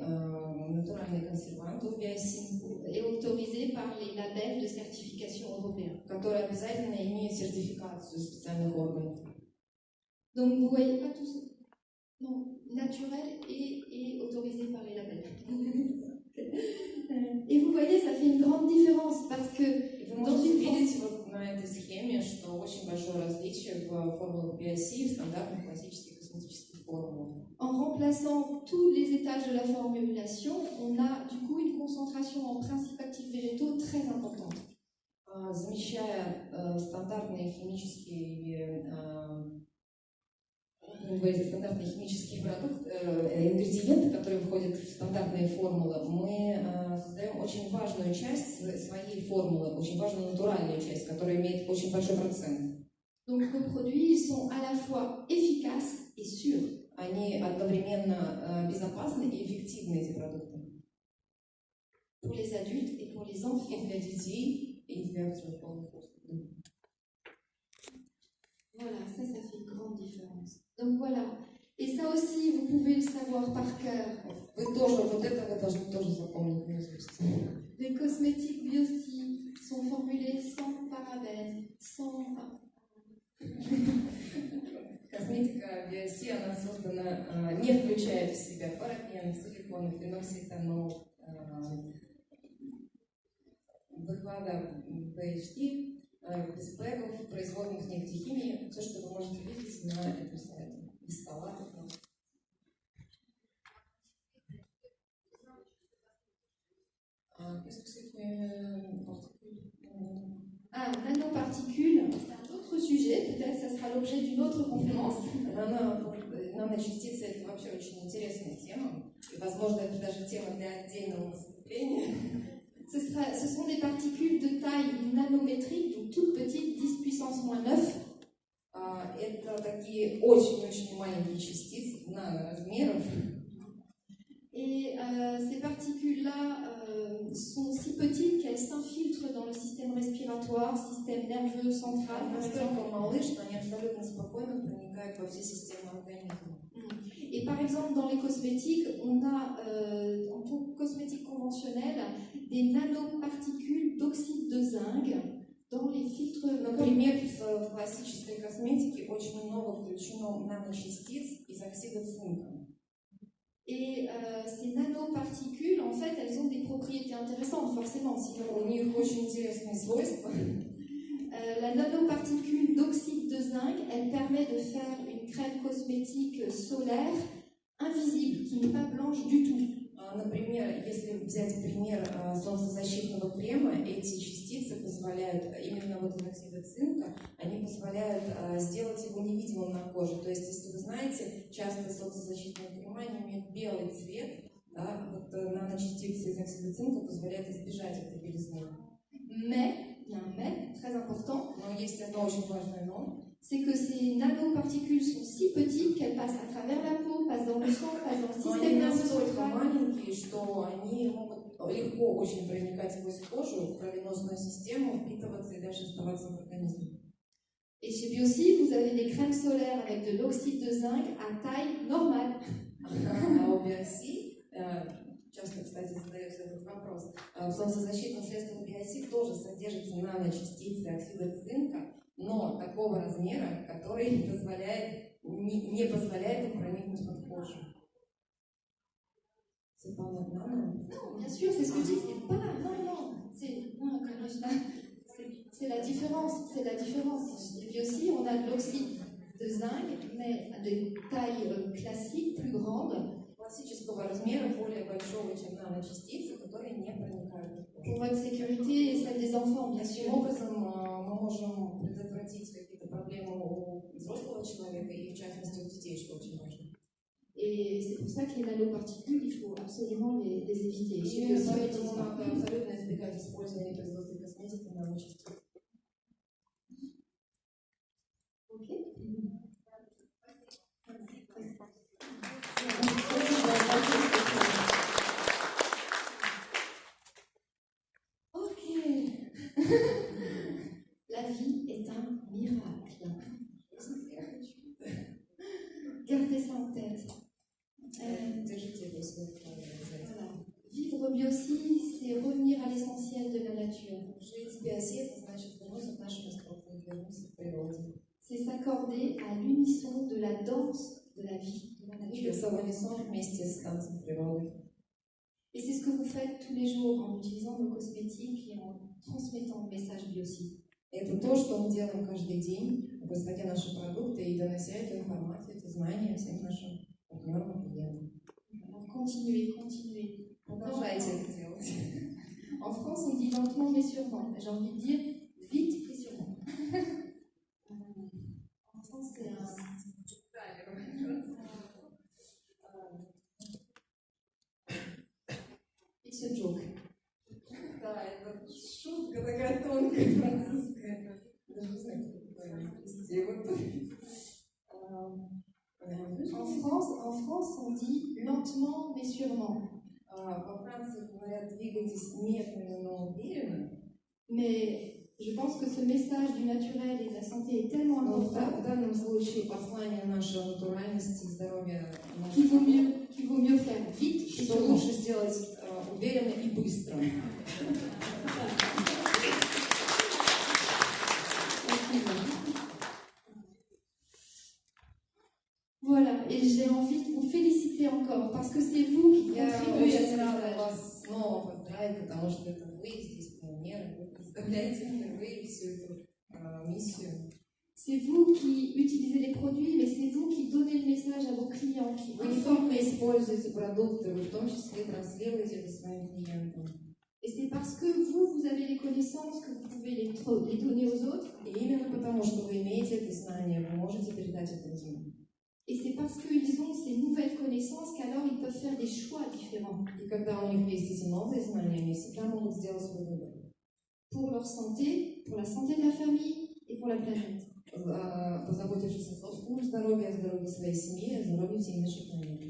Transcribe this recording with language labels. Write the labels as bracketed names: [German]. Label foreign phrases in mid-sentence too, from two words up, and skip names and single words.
[Russian] Натуральные консерванты в биосим. [French] Et autorisés par les labels de certification européens. [Russian] Которые обязательно имеют сертификацию специальных органов. [French] Donc vous voyez pas tout ça. Non, naturel et autorisé par les labels. Et vous voyez, ça fait une grande différence parce que [Russian] вы можете видеть вот на этой схеме, что очень большое различие в формулах биоси и в стандартных классических косметических формулах. [French] En remplaçant tous les étages de la formulation, on a du coup une concentration en principes actifs végétaux très importante. [Russian] Замещая стандартные химические продукты, ингредиенты, которые входят в стандартные формулы, мы создаем очень важную часть своей формулы, очень важную натуральную часть, которая имеет очень большой процент. [French] Donc nos produits ils sont à la fois efficaces et sûrs. [Russian] Они одновременно безопасны и эффективны, эти продукты. [French] Pour les adultes et pour les enfants. [Russian] И для детей, и для взрослых. [French] Voilà, ça fait une grande différence. Donc voilà. Et ça aussi, vous pouvez le savoir par cœur. [Russian] Вы тоже, вот это вы должны тоже запомнить наизусть. [French] Les cosmétiques Biosi sont formulés sans parabènes, sans... [Russian] Косметика биоси, она создана, не включает в себя парабен, силикон, феноксетанол, выхлада BHT, без бэгов, производных нефтехимии, все, что вы можете видеть на этом слайде, без салатов. [French] Nanoparticules, c'est un autre sujet, peut-être ça sera l'objet d'une autre conférence. [Russian] Наночастицы – это вообще очень интересная тема, и, возможно, это даже тема для отдельного выступления. [French] Ce sont des particules de taille nanométrique, donc toutes petites, 10 puissance moins 9. [Russian] Это такие очень-очень маленькие частицы наноразмеров. [French] Et ces particules-là sont si petites qu'elles s'infiltrent dans le système respiratoire, système nerveux central. [Russian] Настолько малы, что они абсолютно спокойно проникают во все системы организма. [French] Et par exemple, dans les cosmétiques, on a en cosmétique conventionnelle des nanoparticules d'oxyde de zinc dans les filtres. [Russian] Например, в классической косметике очень много включено наночастиц из оксида цинка. [French] Et ces nanoparticules, en fait, elles ont des propriétés intéressantes, forcément. [Russian] У них очень интересные свойства. [French] La nanoparticule d'oxyde de zinc, elle permet de faire une crème cosmétique solaire invisible, qui n'est pas blanche du tout. [Russian] Например, если взять пример солнцезащитного крема, эти частицы позволяют, именно вот из оксида цинка, они позволяют сделать его невидимым на коже. То есть, если вы знаете, часто солнцезащитные крема они имеют белый цвет, да, вот наночастицы из оксида цинка позволяют избежать этой белизны. [French] Mais il y a un mais très important, [Russian] Но есть одно очень важное но. [French] c'est que ces nanoparticules sont si petites qu'elles passent à travers la peau, passent dans le sang, passent dans le [Russian] Но они [French] système nerveux [Russian] настолько [French] central. [Russian] маленькие, что они могут легко очень проникать сквозь кожу в кровеносную систему, впитываться и дальше оставаться в организме. [French] Et chez Biosi, vous avez des crèmes solaires avec de l'oxyde de zinc à taille normale. [Russian] А у Биоси, часто, кстати, задается этот вопрос, в солнцезащитных средствах Биоси тоже содержатся наночастицы оксида цинка, но такого размера, который не позволяет им проникнуть под кожу. [French] C'est pas nano? Non, bien sûr, c'est ce que je dis, c'est pas. C'est la différence, c'est la différence. Et puis aussi, on a de l'oxyde de zinc, mais de taille classique, plus grande. [Russian] Классического размера, более большого, чем наночастицы, которые не проникают в кожу. [French] Pour votre sécurité et celle des enfants, bien [Russian] Таким [French] sûr. [Russian] образом, мы можем предотвратить какие-то проблемы у взрослого человека и, в частности, у детей, что очень важно. [French] Et c'est pour ça que les nanoparticules, il faut absolument les éviter. [Russian] И именно поэтому надо абсолютно избегать использования при производстве косметики наночастиц. [French] Ok. Ok. La vie est un miracle. Gardez ça en tête. [Russian] Держите это в своих обязательно. [French] Voilà. Vivre Biosi, c'est revenir à l'essentiel de la nature. [Russian] Жить в биосе, это значит вернуться к нашим истокам, вернуться к природе. [French] C'est s'accorder à l'unisson de la danse de la vie, de la [Russian] И [French] nature. [Russian] совместно вместе с танцем природы. [French] Et c'est ce que vous faites tous les jours en utilisant nos cosmétiques et en transmettant le message Biosi. [Russian] Это то, что мы делаем каждый день, производя наши продукты и донося эту информацию, эти знания всем нашим партнерам и клиентам. [French] Alors continuez, continuez. [Russian] Продолжайте это делать. [French] En France, on dit lentement mais sûrement. J'ai envie de dire vite et sûrement. En France, c'est un... [English] It's a joke. [Russian] Да, это шутка такая тонкая французская. Даже не знаю, как это перевести. [French] En France, on dit lentement mais sûrement. [Russian] Во Франции говорят, двигайтесь медленно, но уверенно. [French] Mais je pense que ce message du naturel et de la santé est tellement [Russian] Но [French] important [Russian] в данном случае послание нашей натуральности и здоровья [French] qu'il vaut mieux faire vite et [Russian] что [French] sûrement. [Russian] лучше сделать уверенно и быстро. [French] Voilà, et j'ai envie de vous féliciter encore parce que c'est vous qui [Russian] Я [French] contribuez à [Russian] очень [French] ce [Russian] рада [French] message. [Russian] вас снова поздравить, потому что это вы здесь пионеры, вы представляете впервые всю эту миссию. [French] C'est vous qui utilisez les produits, mais c'est vous qui donnez le message à vos clients, qui [Russian] Вы не только используете продукты, вы в том числе транслируете это своим клиентам. [French] Et c'est parce que vous avez les connaissances que vous pouvez les donner aux autres. [Russian] И именно потому, что вы имеете это знание, вы можете передать это другим. [French] Et c'est parce qu'ils ont ces nouvelles connaissances qu'alors ils peuvent faire des choix différents. [Russian] И когда у них есть эти новые знания, они всегда могут сделать свой выбор. [French] Pour leur santé, pour la santé de la famille et pour la planète. [Russian] Позаботившись о собственном здоровье, о здоровье своей семьи, о здоровье всей нашей планеты.